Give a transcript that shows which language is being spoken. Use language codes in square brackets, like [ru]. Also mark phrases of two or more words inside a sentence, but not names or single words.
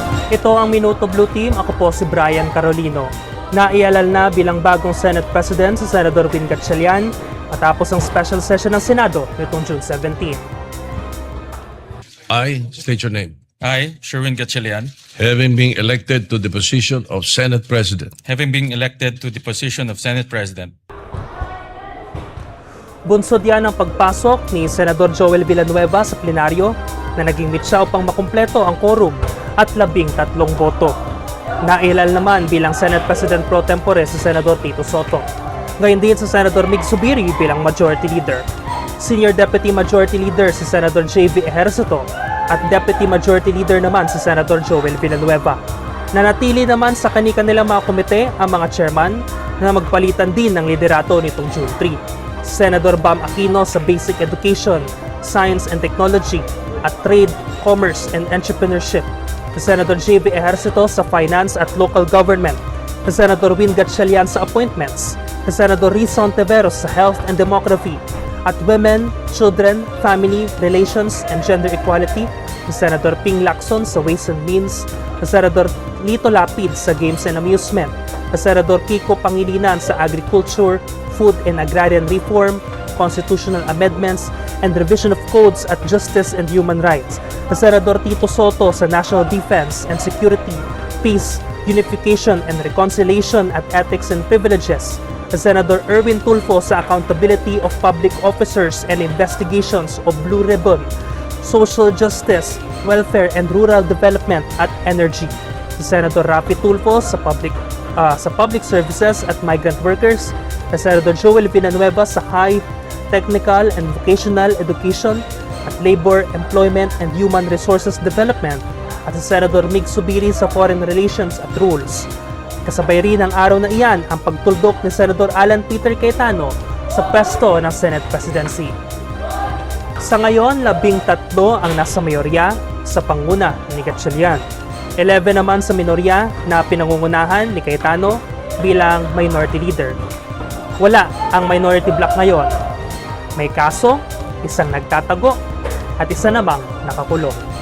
[tl] Ito ang Minuto Blue Team. Ako po si Brian Carolino. Naialal na bilang bagong [en] Senate President [tl] si Senador Win Gatchalian matapos ang [en] special session [tl] ng Senado nitong June 17. [en] I state your name. I, Sherwin Gatchalian, Having been elected to the position of Senate President, having been elected to the position of Senate President, [tl] Bunsod yan ang pagpasok ni Senador Joel Villanueva sa plenaryo na naging mitsa upang makumpleto ang quorum at 13 boto. Nailal naman bilang [en] Senate President Pro Tempore [tl] si Senador Tito Soto. Ngayon din si Senador Mig Zubiri bilang [en] Majority Leader. Senior Deputy Majority Leader [tl] si Senador J.V. Ejercito at [en] Deputy Majority Leader [tl] naman si Senador Joel Villanueva. Nanatili naman sa kani-kanilang mga komite ang mga chairman na magpalitan din ng liderato nitong June 3. Senador Bam Aquino sa Basic Education, Science and Technology at Trade, Commerce and Entrepreneurship. Senador J.V. Ejercito sa Finance at Local Government. Senador Win Gatchalian sa Appointments. Senador Rizon Teveros sa Health and Demography. At Women, Children, Family, Relations and Gender Equality. Senador Ping Lacson sa Ways and Means. Senador Lito Lapid sa Games and Amusement. Senador Kiko Pangilinan sa Agriculture, Food and Agrarian Reform, Constitutional Amendments, and Revision of Codes at Justice and Human Rights. Senador Tito Soto sa National Defense and Security, Peace, Unification and Reconciliation at Ethics and Privileges. Senador Erwin Tulfo sa Accountability of Public Officers and Investigations of Blue Ribbon, Social Justice, Welfare and Rural Development at Energy. Senador Rafi Tulfo sa Public Services at Migrant Workers. Senador Joel Villanueva sa High, Technical and Vocational Education at Labor, Employment and Human Resources Development at si Senador Mig Zubiri sa Foreign Relations at Rules. Kasabay rin ang araw na iyan ang pagtuldok ni Senador Alan Peter Cayetano sa pwesto ng [en] Senate Presidency. [tl] Sa ngayon, 13 ang nasa mayorya sa panguna ni Gatchalian. 11 naman sa minorya na pinangungunahan ni Cayetano bilang [en] Minority Leader. [tl] Wala ang [en] minority bloc [tl] ngayon. May kaso, isang nagtatago, at isa namang nakakulong.